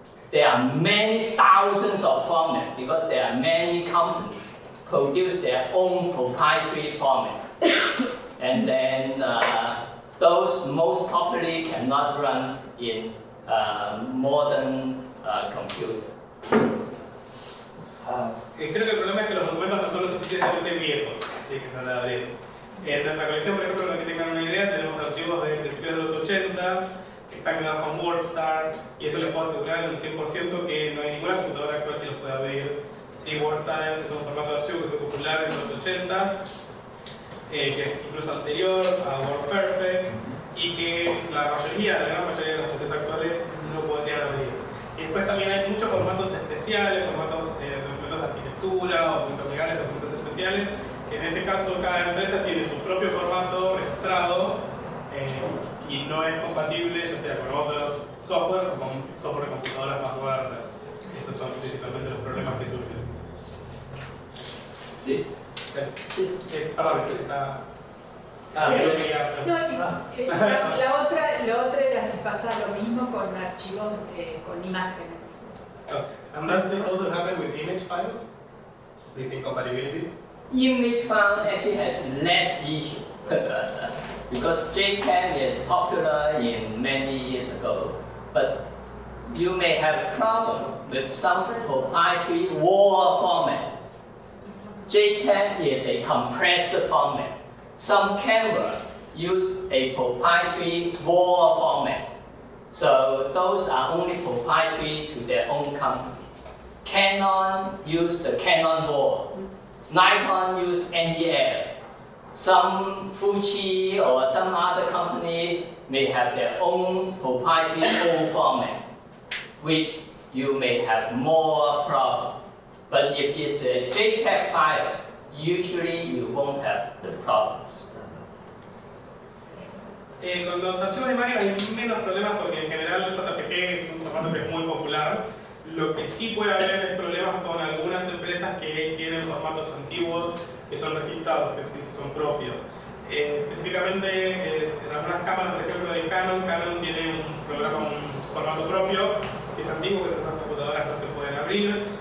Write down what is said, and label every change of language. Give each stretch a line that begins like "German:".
English: There are many thousands of formats because there are many companies produce their own proprietary format. And then those most popularly cannot run in modern computer.
Spanish: Creo que el problema es que los documentos no son lo suficientemente viejos, así que están de abrir. En nuestra colección, por ejemplo, para que tengan una idea, tenemos archivos de principios de los 80 que están creados con WordStar, y eso les puedo asegurar en un 100% que no hay ninguna computadora actual que los pueda abrir. Sí, WordStar es un formato de archivo que fue popular en los 80, que es incluso anterior a WordPerfect, y que la gran mayoría de los PCs actuales no podrían abrir. Y después también hay muchos formatos especiales, formatos de documentos de arquitectura, o documentos legales, documentos especiales, que en ese caso cada empresa tiene su propio formato registrado y no es compatible ya sea con otros software o con software de computadoras más modernas. Esos son principalmente los problemas que surgen. Sí. Perdón, está... La otra era si pasa lo mismo con archivos con imágenes.
English: And does this also happen with image files? These incompatibilities? Image file actually has less issue because JPEG is popular in many years ago, but you may have problem with some proprietary WAR format. JPEG is a compressed format. Some cameras use a proprietary WAR format. So those are only proprietary to their own company. Canon use the Canon WAR. Nikon use NEL. Some Fuji or some other company may have their own proprietary old format, which you may have more problem. But if it's a JPEG file, usually you won't have the problems.
Spanish: Con los archivos de imagen hay menos problemas porque en general el JPG es un formato que es muy popular. Lo que sí puede haber es problemas con algunas empresas que tienen formatos antiguos que son registrados, que sí son propios. Específicamente en algunas cámaras, por ejemplo de Canon tiene un formato propio que es antiguo, que en otras computadoras no se pueden abrir.